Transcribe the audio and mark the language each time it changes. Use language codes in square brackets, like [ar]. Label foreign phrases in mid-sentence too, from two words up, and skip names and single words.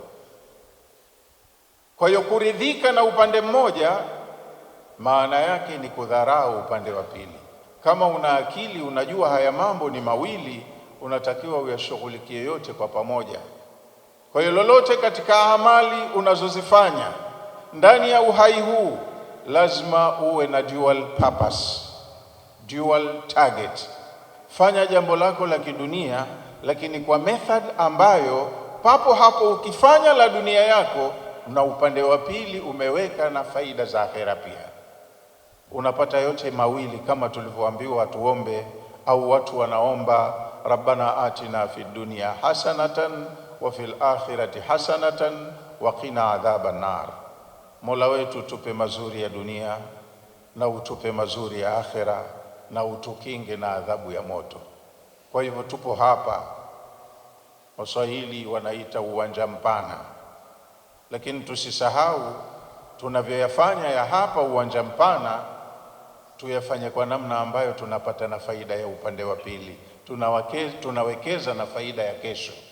[sw] Kwa hiyo kuridhika na upande mmoja maana yake ni kudharau upande wa pili. Kama una akili, unajua haya mambo ni mawili, unatakiwa uyashughulikie yote kwa pamoja. Kwa hiyo lolote katika amali unazozifanya ndani ya uhai huu lazima uwe na [en] dual purpose, dual target. [sw] Fanya jambo lako la kidunia, lakini kwa method ambayo papo hapo ukifanya la dunia yako na upande wa pili umeweka na faida za akhera pia, unapata yote mawili. Kama tulivyoambiwa tuombe, au watu wanaomba [ar] ربنا آتنا في الدنيا حسنة وفي الآخرة حسنة وقنا عذاب النار. [sw] Mola wetu tupe mazuri ya dunia na utupe mazuri ya akhera na utukinge na adhabu ya moto. Kwa hivyo tupo hapa, Waswahili wanaita uwanja mpana, lakini tusisahau tunavyoyafanya ya hapa uwanja mpana tuyafanye kwa namna ambayo tunapata na faida ya upande wa pili, tunawekeza na faida ya kesho.